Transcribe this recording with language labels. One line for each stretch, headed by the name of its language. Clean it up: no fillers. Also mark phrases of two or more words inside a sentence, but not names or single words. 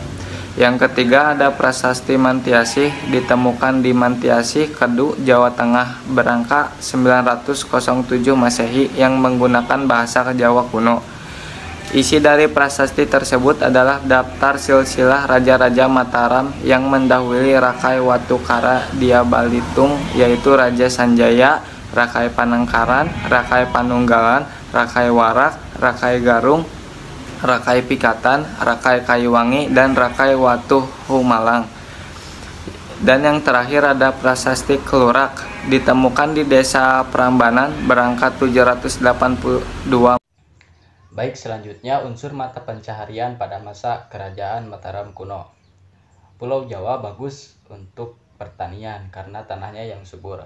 Indonesian: Yang ketiga, ada Prasasti Mantiasih ditemukan di Mantiasih, Kedu, Jawa Tengah berangkat 907 Masehi yang menggunakan bahasa Jawa kuno. Isi dari prasasti tersebut adalah daftar silsilah raja-raja Mataram yang mendahului Rakai Watukara Diabalitung, yaitu Raja Sanjaya, Rakai Panangkaran, Rakai Panunggalan, Rakai Warak, Rakai Garung, Rakai Pikatan, Rakai Kayuwangi, dan Rakai Watuh Humalang. Dan yang terakhir ada Prasasti Kelurak ditemukan di Desa Prambanan berangkat 782. Baik, selanjutnya unsur mata pencaharian pada masa Kerajaan Mataram kuno. Pulau Jawa bagus untuk pertanian karena tanahnya yang subur.